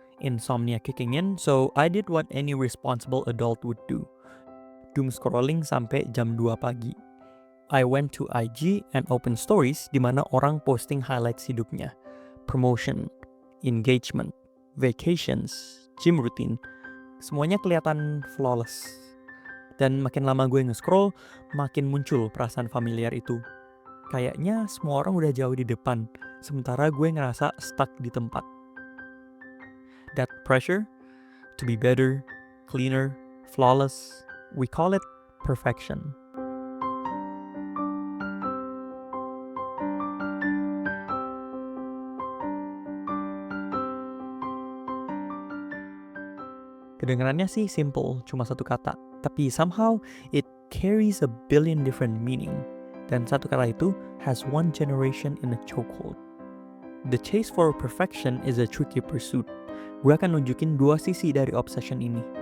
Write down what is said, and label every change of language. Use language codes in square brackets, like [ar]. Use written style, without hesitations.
[en] Insomnia kicking in, so I did what any responsible adult would do. [id] Doom scrolling sampai jam 2 pagi. [en] I went to IG and open stories [id] di mana orang posting highlights hidupnya. [en] Promotion, engagement, vacations, gym routine. [id] Semuanya kelihatan flawless. Dan makin lama gue nge-scroll, makin muncul perasaan familiar itu. Kayaknya semua orang udah jauh di depan, sementara gue ngerasa stuck di tempat. [en] That pressure to be better, cleaner, flawless, we call it perfection. [id] Kedengarannya sih simple, cuma satu kata. Tapi [en] somehow it carries a billion different meaning. [id] Dan satu kata itu [en] has one generation in a chokehold. The chase for perfection is a tricky pursuit. [id] Gue akan nunjukin dua sisi dari obsession ini.